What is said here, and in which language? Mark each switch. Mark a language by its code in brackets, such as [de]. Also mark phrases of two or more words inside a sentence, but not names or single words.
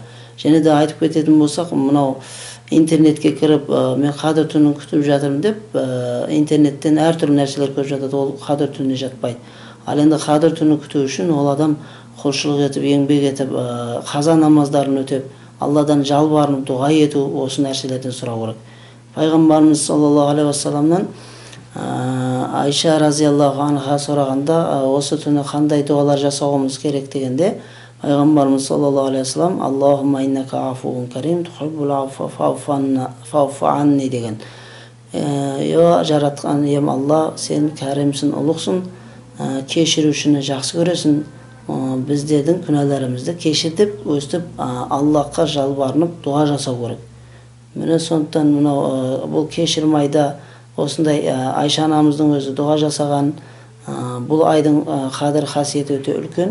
[kk] Және де айтып кететін болсақ, мынау интернетке кіріп, мен Қадыр түнін күтіп жатырмын деп, интернеттен әртүрлі нәрселер көріп жатады, ол Қадыр түніне жатпайды. Ал енді Қадыр түнін күту үшін ол адам құлшылық етіп, еңбек етіп, қаза намаздарын өтеп, Алладан жалбарынып, дұға ету, осы нәрселерден сұрау керек. Пайғамбарымыз [ar] صلى الله عليه وسلم [kk] Айша [ar] رضي الله عنها [kk] сұрағанда, осы түні қандай дұғалар жасауымыз керек дегенде, Пайғамбарымыз [ar] صلى الله عليه وسلم: "اللهم إنك عفو كريم تحب العفو فاعف عني" [kk] деген. Жаратқан ием Алла, сен кәрімсің, ұлықсың, кешірушіні жақсы көресің, біздердің күнәларымызды кешір деп өстіп Аллахқа жалбарынып дұға жасау керек. Міне сондықтан мынау бұл кешірім айда осындай Айша анамыздың өзі дұға жасаған, бұл айдың Қадір қасиеті өте үлкен.